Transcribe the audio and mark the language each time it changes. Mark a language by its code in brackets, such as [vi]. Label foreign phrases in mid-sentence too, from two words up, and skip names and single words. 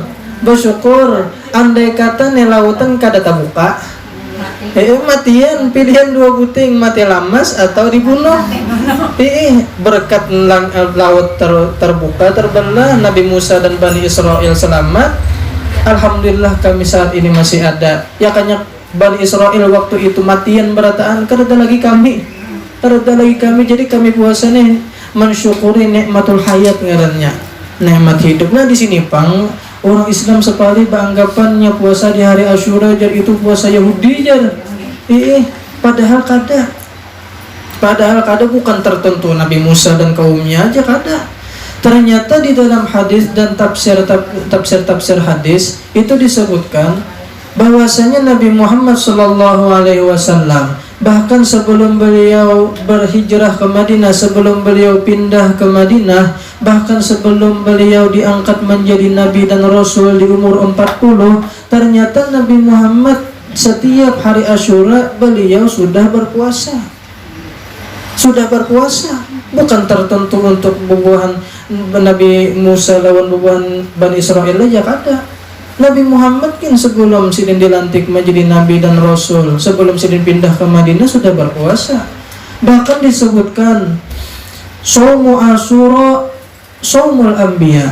[bjn] Andai kata nih lautan kada terbuka, matian, pilihan dua buting, mati lamas atau dibunuh. [id] Berkat laut terbuka, terbelah, Nabi Musa dan Bani Israel selamat. Alhamdulillah kami saat ini masih ada. [bjn] Ya kanya Bani Israel waktu itu matian berataan, kada lagi kami. [id] Jadi kami puasa nih mensyukuri [ar] نعمة الحياة [id] ngarannya, nikmat hidup. [bjn] Nah di sini pang orang Islam sekali beranggapannya puasa di hari Asyura jar itu puasa Yahudi jar. Padahal kada bukan tertentu Nabi Musa dan kaumnya aja kada. [id] Ternyata di dalam hadis dan tafsir hadis itu disebutkan bahwasanya Nabi Muhammad SAW bahkan sebelum beliau berhijrah ke Madinah, sebelum beliau pindah ke Madinah, bahkan sebelum beliau diangkat menjadi Nabi dan Rasul di umur 40, ternyata Nabi Muhammad setiap hari Asyura beliau sudah berpuasa. [bjn] Bukan tertentu untuk bubuhan Nabi Musa lawan bubuhan Bani Israel aja kada. [id] Nabi Muhammad kan sebelum sidin dilantik menjadi Nabi dan Rasul, sebelum sidin pindah ke Madinah sudah berpuasa. [ar] Bahkan disebutkan صوم عاشوراء صوم الأنبياء.